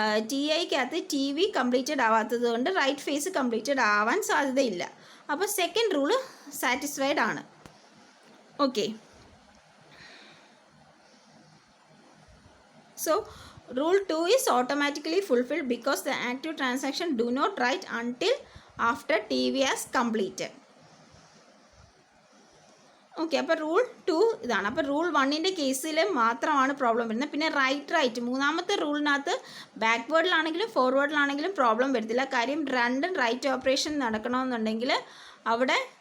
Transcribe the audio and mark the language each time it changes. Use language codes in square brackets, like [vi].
[ml] TIക്കകത്ത് TV completed ആവാത്തത് കൊണ്ട് right face completed ആവാൻ സാധ്യതയില്ല. അപ്പോൾ സെക്കൻഡ് റൂള് സാറ്റിസ്ഫൈഡ് ആണ്. [en] Okay, so rule 2 is automatically fulfilled because the active transaction do not write until after TV has completed. [ml] Okay, അപ്പോൾ rule 2 ഇതാണ്. അപ്പോൾ rule 1ൻ്റെ കേസിൽ മാത്രമാണ് പ്രോബ്ലം വരുന്നത്. പിന്നെ റൈറ്റ് മൂന്നാമത്തെ റൂളിനകത്ത് ബാക്ക്വേർഡിലാണെങ്കിലും ഫോർവേഡിലാണെങ്കിലും പ്രോബ്ലം വരത്തില്ല. കാര്യം രണ്ടും റൈറ്റ് ഓപ്പറേഷൻ നടക്കണമെന്നുണ്ടെങ്കിൽ അവിടെ